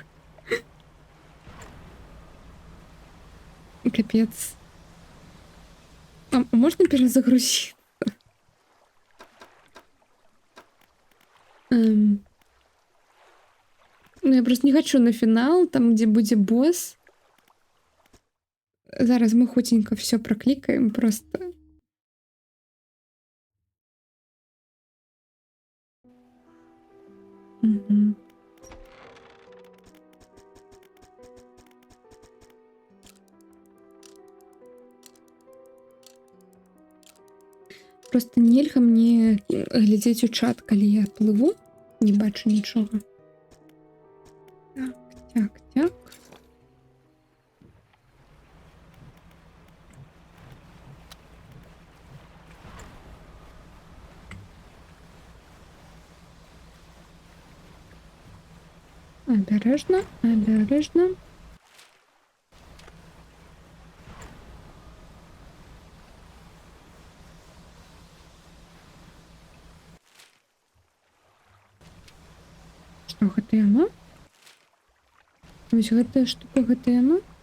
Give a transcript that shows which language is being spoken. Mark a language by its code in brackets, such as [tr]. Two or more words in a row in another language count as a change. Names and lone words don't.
[ru] Капец. А можно перезагрузить? Ну, я просто не хочу на финал, там, где будет босс. [uk] Зараз мы хутенько все прокликаем просто. Мгм. [be] Просто нельга мне глядзець у чат, калі я плыву, не бачу нічога. Так, так, так. [uk] Обережно, обережно. [be] Што гэта яно? Вось гэтая штука, гэта яно?